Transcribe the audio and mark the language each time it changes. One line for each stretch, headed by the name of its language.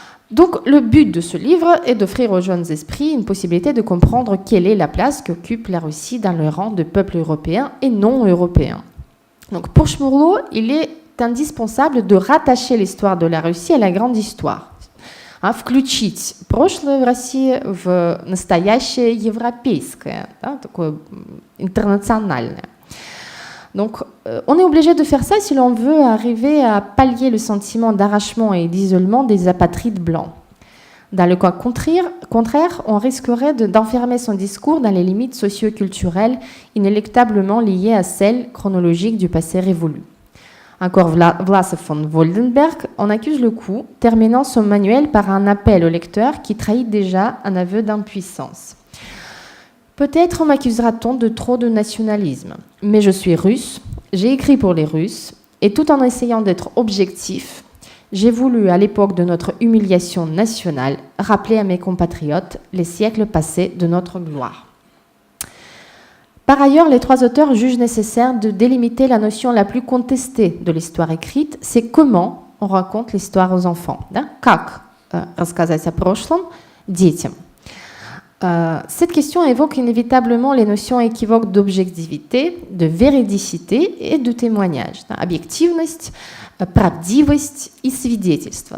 French: Donc, le but de ce livre est d'offrir aux jeunes esprits une possibilité de comprendre quelle est la place qu'occupe la Russie dans le rang de peuple européen et non européen. Donc, pour Shmurlo, il est indispensable de rattacher l'histoire de la Russie à la grande histoire.
Russian: Включить прошлое в России в настоящее европейское, такое интернациональное.
French: Donc, on est obligé de faire ça si l'on veut arriver à pallier le sentiment d'arrachement et d'isolement des apatrides blancs. Dans le cas contraire, on risquerait d'enfermer son discours dans les limites socio-culturelles inéluctablement liées à celles chronologiques du passé révolu. Encore Vlasov von Woldenberg en accuse le coup, terminant son manuel par un appel au lecteur qui trahit déjà un aveu d'impuissance. Peut-être m'accusera-t-on de trop de nationalisme, mais je suis russe, j'ai écrit pour les Russes, et tout en essayant d'être objectif, j'ai voulu, à l'époque de notre humiliation nationale, rappeler à mes compatriotes les siècles passés de notre gloire. Par ailleurs, les trois auteurs jugent nécessaire de délimiter la notion la plus contestée de l'histoire écrite, c'est comment on raconte l'histoire aux enfants.
Russian: Как рассказать о прошлом детям?
French: Cette question évoque inévitablement les notions équivoques d'objectivité, de véridicité et de témoignage.
Russian: Объективность, правдивость и свидетельство.